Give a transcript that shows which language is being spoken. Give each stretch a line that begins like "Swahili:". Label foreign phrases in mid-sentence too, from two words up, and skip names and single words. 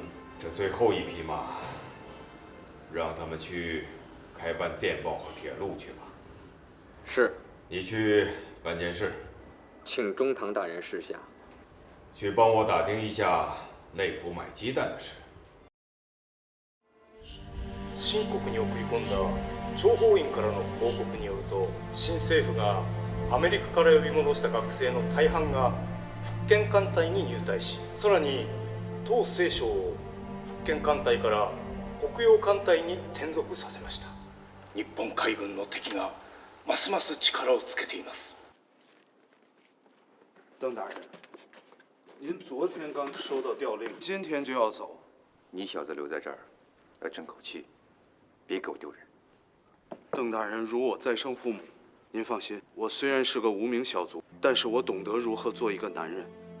Chinese: 这最后一批嘛，让他们去开办电报和铁路去吧。是。你去办件事，请中堂大人示下。去帮我打听一下内府买鸡蛋的事。
Japanese: 清国に送り込んだ諜報員からの報告によると、新政府がアメリカから呼び戻した学生の大半が福建艦隊に入隊し、さらに唐西省を福建艦隊から北洋艦隊に転属させました。日本海軍の敵がますます力をつけています。
Chinese: 邓大人，您昨天刚收到调令，今天就要走。你小子留在这儿，要争口气，别给我丢人。邓大人如我再生父母，您放心，我虽然是个无名小卒，但是我懂得如何做一个男人。